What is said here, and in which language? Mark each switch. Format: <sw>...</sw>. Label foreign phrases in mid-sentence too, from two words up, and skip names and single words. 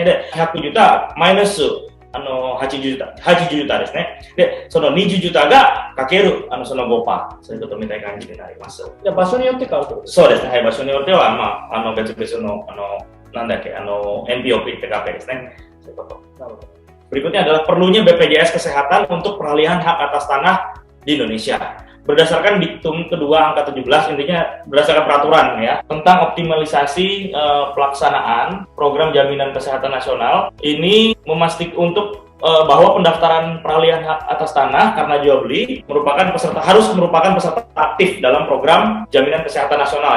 <ja>で、100ジュタマイナス80ジュタですね。で、その20ジュタがかけるその 5%、そういうことみたいな感じになります。じゃあ場所によって変わるということですか？そうですね。はい、場所によっては、別々の、NPOP TKPですね。そういうこと。</ja> <id>なるほど。Berikutnya adalah perlunya BPJS Kesehatan untuk peralihan hak atas tanah di Indonesia. Berdasarkan diktum kedua angka 17, intinya berdasarkan peraturan ya, tentang optimalisasi pelaksanaan program jaminan kesehatan nasional, ini memastikan untuk bahwa pendaftaran peralihan hak atas tanah karena jual beli harus merupakan peserta aktif dalam program jaminan kesehatan nasional.</id>